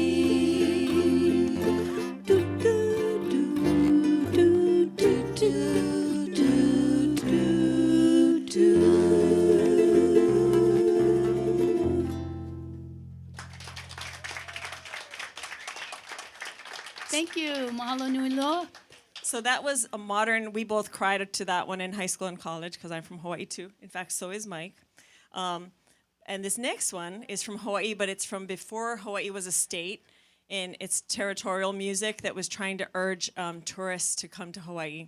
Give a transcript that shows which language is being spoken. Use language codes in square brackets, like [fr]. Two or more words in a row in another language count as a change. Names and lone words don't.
[en] Do, do, do, do, do, do, do, do, do. Thank you. [haw] Mahalo nui loa. [en] So that was a modern, we both cried to that one in high school and college because I'm from Hawaii too. In fact, so is Mike. And this next one is from Hawaii, but it's from before Hawaii was a state, and it's territorial music that was trying to urge tourists to come to Hawaii.